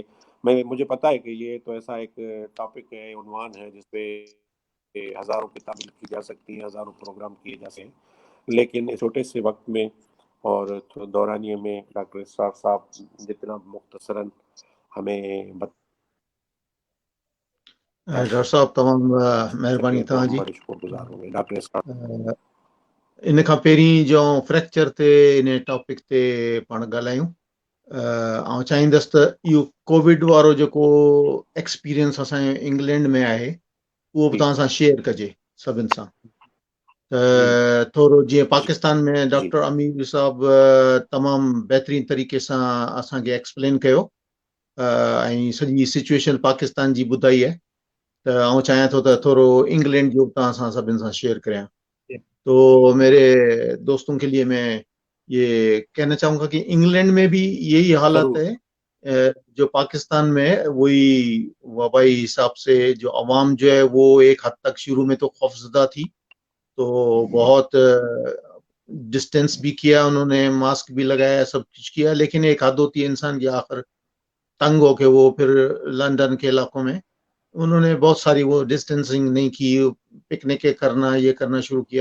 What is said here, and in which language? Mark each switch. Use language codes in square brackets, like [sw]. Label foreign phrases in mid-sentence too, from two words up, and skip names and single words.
[ur] مجھے پتا ہے کہ یہ تو ایسا ایک ٹاپک ہے، عنوان ہے، جس پہ ہزاروں کتابیں لکھی جا سکتی ہیں، ہزاروں پروگرام کیے جا سکتے ہیں، لیکن اس چھوٹے سے وقت میں اور دورانیے میں ڈاکٹر اسرار صاحب جتنا مختصراً ہمیں ڈاکٹر صاحب تمام مہربانی تو تھا ہم جی۔ بڑے شکر گزار ہوں گے ڈاکٹر اسرار۔ [sd] ان کھاں पहिरीं जो फ्रैक्चर ते इन टॉपिक ते पाण ॻाल्हायूं। ऐं चाहींदुसि त इहो कोविड वारो जेको एक्सपीरियंस असांजे इंग्लैंड में आहे उहो बि तव्हां सां शेयर कजे सभिनि सां। त थोरो जीअं पाकिस्तान में डॉक्टर अमीर साहब तमामु बहितरीन तरीक़े सां असांखे एक्सप्लेन कयो ऐं सॼी सिचुएशन पाकिस्तान जी ॿुधाई आहे। त आउं चाहियां थो त थोरो इंग्लैंड जो तव्हां सां सभिनि सां शेयर करियां। [ur] تو میرے دوستوں کے لیے میں یہ کہنا چاہوں گا کہ انگلینڈ میں بھی یہی حالت ہے جو پاکستان میں ہے. وہی وبائی حساب سے جو عوام جو ہے وہ ایک حد تک شروع میں تو خوفزدہ تھی، تو بہت ڈسٹنس بھی کیا انہوں نے، ماسک بھی لگایا، سب کچھ کیا، لیکن ایک حد ہوتی ہے انسان کی، آخر تنگ ہو کے وہ پھر لندن کے علاقوں میں انہوں نے بہت ساری وہ ڈسٹنسنگ نہیں کی، پکنک کرنا یہ کرنا شروع کیا.